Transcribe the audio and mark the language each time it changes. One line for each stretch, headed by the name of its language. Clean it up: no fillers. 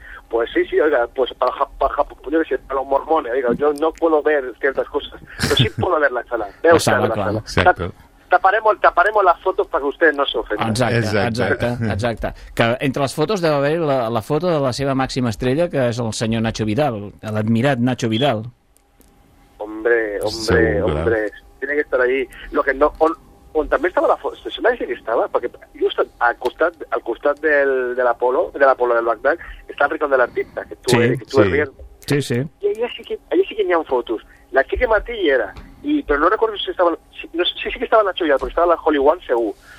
Spanish: Pues sí, oiga, pues para los mormones, oiga, yo no puedo ver ciertas cosas, pero sí puedo ver la sala. Veo la sala,
Catalan: clar.
Spanish: Exacto. Taparemos las fotos para que ustedes no se ofendan.
Catalan: Exacte. Que entre les fotos deu haver la foto de la seva màxima estrella, que és el senyor Nacho Vidal, l'admirat Nacho Vidal.
Spanish: Hombre, tiene que estar allí. Lo que no,
Catalan: on també estava la foto,
Spanish: se me dice
Catalan: que estava, perquè just al costat de l'Apolo del Bagdad, està el Ricón de l'Artista,
Spanish: que tu eres.
Catalan: Sí. I allí sí que n'hi ha fotos. La Quique Martí hi era.
Spanish: Y pero no recuerdo si estaba sí que estaba Nacho Vidal, porque estaba la Holy One seguro.